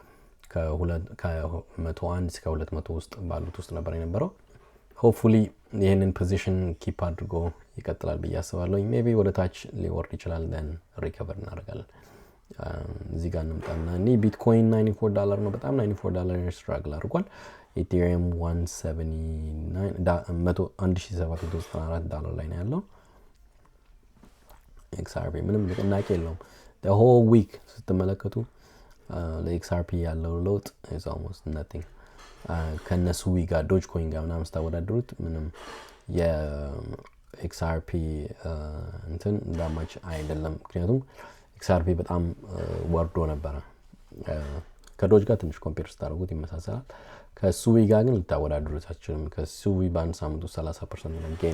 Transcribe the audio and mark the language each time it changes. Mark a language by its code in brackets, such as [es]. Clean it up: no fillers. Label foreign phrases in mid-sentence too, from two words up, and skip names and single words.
[am] ከ101 እስከ 200 ውስጥ ባሉት ውስጥ ነበር የነበረው። ሆፕፉሊ ይሄንን ፖዚሽን ኪፕ አድርጎ ይቀጥላል ብዬ አስባለሁ። ሜቢ ወደ ታች ሊወርድ ይችላል then ሪከቨር እናደርጋለን። እዚህ ጋር እንምጣና ቢትኮይን $94 ነው። በጣም $94 ስትራግል አድርጓል። ኢቴሪየም $1794 ላይ ነው ያለው። XRP ምንም ንቅናቄ የለውም። [en] the whole week [am] ስትመለከቱ ለXRP ያለው ለውጥ [en] is almost nothing። [am] ከነሱ ጋር ዶጅ ኮይን ጋር ምናምን ስታወዳድሩት ምንም የXRP እንትን እንዳማች አይደለም። ምክንያቱም XRP በጣም ወርዶ ነበረ። ከዶጅ ጋር ትንሽ ኮምፔር ስታደርጉት ይመሳሰላል። ከሱዊ ጋር ግን ልታወዳድሩት አትችሉም። ከሱዊ በአንድ ሳምንት 30% ነው ጌን